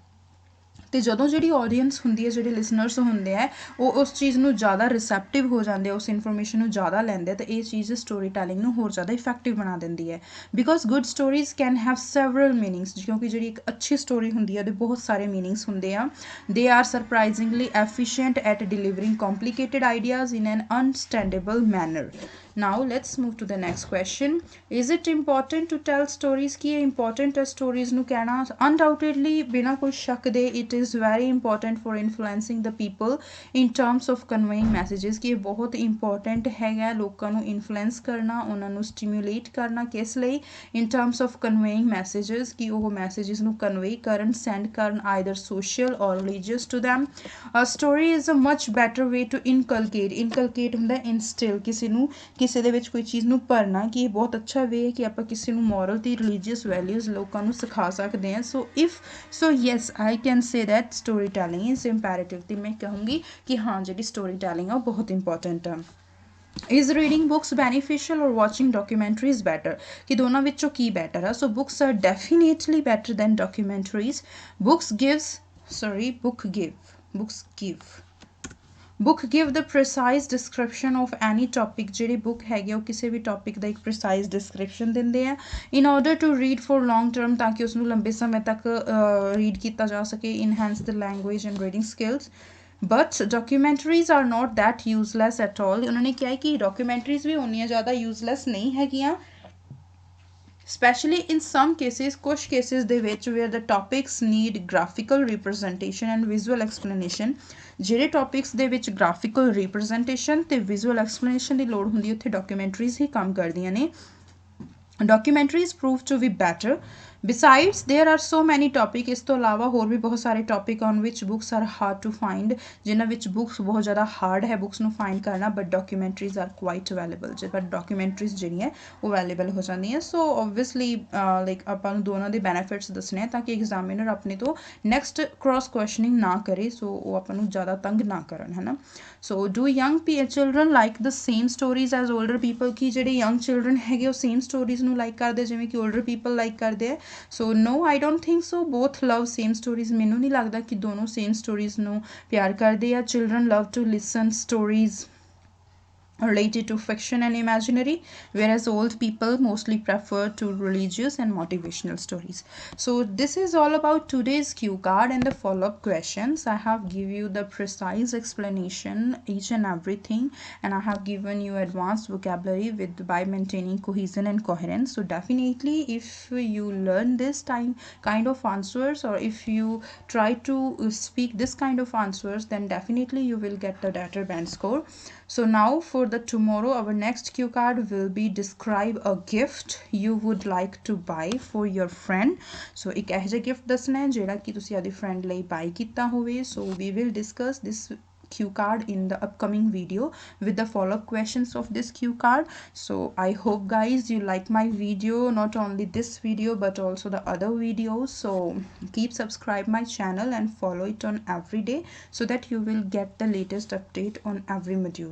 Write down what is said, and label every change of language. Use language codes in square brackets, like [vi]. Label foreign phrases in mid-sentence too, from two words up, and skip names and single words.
[pa] ਤੇ ਜਦੋਂ ਜਿਹੜੀ ਆਡੀਅנס ਹੁੰਦੀ ਹੈ, ਜਿਹੜੇ ਲਿਸਨਰਸ ਹੁੰਦੇ ਆ ਉਹ ਉਸ ਚੀਜ਼ ਨੂੰ ਜ਼ਿਆਦਾ ਰਿਸੈਪਟਿਵ ਹੋ ਜਾਂਦੇ ਆ, ਉਸ ਇਨਫੋਰਮੇਸ਼ਨ ਨੂੰ ਜ਼ਿਆਦਾ ਲੈਂਦੇ ਆ ਤੇ ਇਹ ਚੀਜ਼ [en] story telling [pa] ਨੂੰ ਹੋਰ ਜ਼ਿਆਦਾ ਇਫੈਕਟਿਵ ਬਣਾ ਦਿੰਦੀ ਹੈ. [en] because good stories can have several meanings. [pa] ਕਿਉਂਕਿ ਜਿਹੜੀ ਇੱਕ ਅੱਛੀ ਸਟੋਰੀ ਹੁੰਦੀ ਹੈ ਉਹਦੇ ਬਹੁਤ ਸਾਰੇ ਮੀਨਿੰਗਸ ਹੁੰਦੇ ਆ. [en] they are surprisingly efficient at delivering complicated ideas in an understandable manner. Now let's move to the next question. Is it important to tell stories? [pa] ਕੀ important ਹੈ stories ਨੂੰ ਕਹਿਣਾ? [en] Undoubtedly, [pa] ਬਿਨਾਂ ਕੋਈ ਸ਼ੱਕ ਦੇ [en] it is very important for influencing the people in terms of conveying messages. [pa] ਕਿ ਇਹ ਬਹੁਤ important ਹੈਗਾ ਲੋਕਾਂ ਨੂੰ influence ਕਰਨਾ, ਉਹਨਾਂ ਨੂੰ stimulate ਕਰਨਾ. ਕਿਸ ਲਈ? [en] In terms of conveying messages, [pa] ਕਿ ਉਹ messages ਨੂੰ convey ਕਰਨ, send ਕਰਨ, [en] either social or religious to them. A story is a much better way to inculcate [pa] ਹੁੰਦਾ instill, ਕਿਸੇ ਦੇ ਵਿੱਚ ਕੋਈ ਚੀਜ਼ ਨੂੰ ਭਰਨਾ, ਕਿ ਇਹ ਬਹੁਤ ਅੱਛਾ ਵੇ ਹੈ ਕਿ ਆਪਾਂ ਕਿਸੇ ਨੂੰ ਮੋਰਲ ਤੇ [en] religious values [pa] ਲੋਕਾਂ ਨੂੰ ਸਿਖਾ ਸਕਦੇ ਹਾਂ. [en] so yes I can say that story telling is imperative. [pa] ਤੇ ਮੈਂ ਕਹੂੰਗੀ ਕਿ ਹਾਂ ਜਿਹੜੀ [en] story telling [pa] ਆ ਉਹ ਬਹੁਤ ਇੰਪੋਰਟੈਂਟ ਆ. [en] Is reading books beneficial or watching documentaries better? [pa] ਕਿ ਦੋਨਾਂ ਵਿੱਚੋਂ ਕੀ better ਆ? [en] So books are definitely better than documentaries. Books gives Book give the precise description of any topic. [pa] ਜਿਹੜੇ book ਹੈਗੇ ਉਹ ਕਿਸੇ ਵੀ topic ਦਾ ਇੱਕ [en] precise description [pa] ਦਿੰਦੇ ਆ [en] in order to read for long term, [pa] ਤਾਂ ਕਿ ਉਸਨੂੰ ਲੰਬੇ ਸਮੇਂ ਤੱਕ read ਕੀਤਾ ਜਾ ਸਕੇ, [en] enhance the language and reading skills. But documentaries are not that useless at all. [pa] ਉਹਨਾਂ ਨੇ ਕਿਹਾ ਹੈ ਕਿ documentaries ਵੀ ਉਨੀਆਂ ਜ਼ਿਆਦਾ useless ਨਹੀਂ ਹੈਗੀਆਂ, [en] especially in some cases, [pa] ਕੁਝ cases ਦੇ ਵਿੱਚ [en] where the topics need graphical representation and visual explanation. [pa] ਜਿਹੜੇ topics ਦੇ ਵਿੱਚ [en] graphical representation [pa] ਤੇ [en] visual explanation [pa] ਦੀ ਲੋੜ ਹੁੰਦੀ ਉੱਥੇ documentaries ਹੀ ਕੰਮ ਕਰਦੀਆਂ ਨੇ. [en] Documentaries prove to be better. Besides, there are so many topics. [pa] ਇਸ ਤੋਂ ਇਲਾਵਾ ਹੋਰ ਵੀ ਬਹੁਤ ਸਾਰੇ topic [en] on which books are hard to find. [pa] ਜਿਨ੍ਹਾਂ ਵਿੱਚ books ਬਹੁਤ ਜ਼ਿਆਦਾ hard ਹੈ books ਨੂੰ find ਕਰਨਾ, [en] but documentaries are quite available. but documentaries [pa] ਜਿਹੜੀਆਂ ਉਹ available ਹੋ ਜਾਂਦੀਆਂ. [en] So obviously like [pa] ਆਪਾਂ ਨੂੰ ਦੋਨਾਂ ਦੇ benefits ਦੱਸਣੇ ਆ ਤਾਂ ਕਿ examiner ਆਪਣੇ ਤੋਂ [en] next cross questioning [pa] ਨਾ ਕਰੇ, so ਉਹ ਆਪਾਂ ਨੂੰ ਜ਼ਿਆਦਾ ਤੰਗ ਨਾ ਕਰਨ, ਹੈ ਨਾ. [en] So do young children like the same stories as older people? [pa] ਕਿ ਜਿਹੜੇ [en] young children [pa] ਹੈਗੇ ਉਹ [en] same stories [pa] ਨੂੰ like ਕਰਦੇ ਜਿਵੇਂ ਕਿ [en] older people [pa] like ਕਰਦੇ ਆ? [en] So no, I don't think so. Both love same stories. [pa] ਮੈਨੂੰ ਨਹੀਂ ਲੱਗਦਾ ਕਿ ਦੋਨੋਂ [en] same stories [pa] ਨੂੰ ਪਿਆਰ ਕਰਦੇ ਆ. [en] Children love to listen stories related to fiction and imaginary, whereas old people mostly prefer to religious and motivational stories. So this is all about today's cue card and the follow-up questions. I have given you the precise explanation each and everything, and I have given you advanced vocabulary with by maintaining cohesion and coherence. So definitely if you learn this kind of answers, or if you try to speak this kind of answers, then definitely you will get the better band score. So now for the tomorrow, our next cue card will be describe a gift you would like to buy for your friend. [pa] So ਇੱਕ ਇਹੋ ਜਿਹਾ gift ਦੱਸਣਾ ਹੈ ਜਿਹੜਾ ਕਿ ਤੁਸੀਂ ਆਪਣੀ friend ਲਈ buy ਕੀਤਾ ਹੋਵੇ. [en] So we will discuss this cue card in the upcoming video with the follow-up questions of this cue card. So I hope guys you like my video, not only this video but also the other videos. So keep subscribe my channel and follow it on every day so that you will get the latest update on every module.